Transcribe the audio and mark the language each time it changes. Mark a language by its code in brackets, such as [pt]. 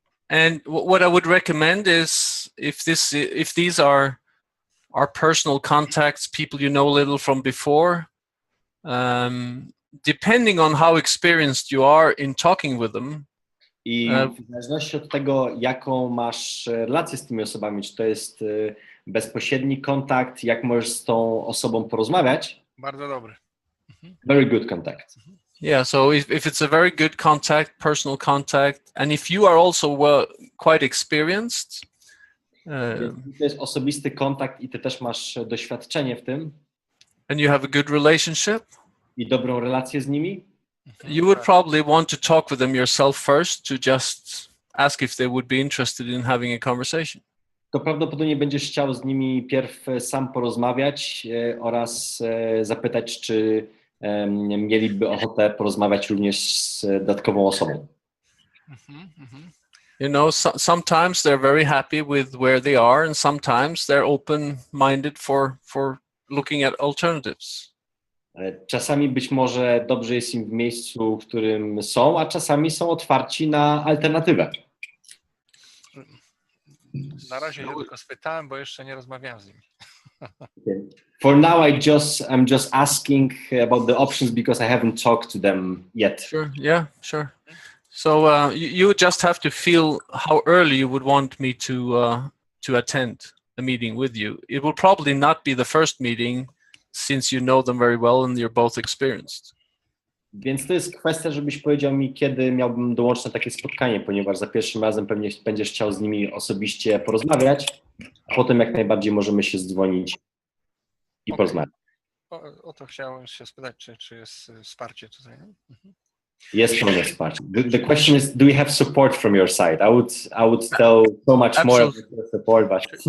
[en] And what I would recommend is if these are personal contacts, people you know a little from before, depending on how experienced you are in talking with them. [pl] I w zależności od tego, jaką masz relację z tymi osobami, czy to jest bezpośredni kontakt, jak możesz z tą osobą porozmawiać. Bardzo dobry. [en] Very good contact. Yeah, so if it's a very good contact, personal contact, and if you are also quite experienced, [pl] to jest osobisty kontakt i ty też masz doświadczenie w tym. [en] And you have a good relationship. [pl] I dobrą relację z nimi. [en] You would probably want to talk with them yourself first to just ask if they would be interested in having a conversation. [pl] To prawdopodobnie będziesz chciał z nimi pierw sam porozmawiać oraz zapytać, czy mieliby ochotę porozmawiać również z dodatkową osobą. [en] You know, sometimes they're very happy with where they are, and sometimes they're open-minded for looking at alternatives. [pl] Czasami być może dobrze jest im w miejscu, w którym są, a czasami są otwarci na alternatywę. Na razie się tylko spytałem, bo jeszcze nie rozmawiałem z nimi. [en] For now, I'm just asking about the options because I haven't talked to them yet. Sure. Yeah. Sure. So you would just have to feel how early you would want me to attend a meeting with you. It will probably not be the first meeting, since you know them very well and you're both experienced. [pl] Więc to jest kwestia, żebyś powiedział mi, kiedy miałbym dołączyć na takie spotkanie, ponieważ za pierwszym razem pewnie będziesz chciał z nimi osobiście porozmawiać, a potem jak najbardziej możemy się zdzwonić i porozmawiać. O to chciałem się spytać, czy jest wsparcie tutaj. Jest pełne wsparcie. [en] The question is, do we have support from your side? I would tell so much more about the support, but...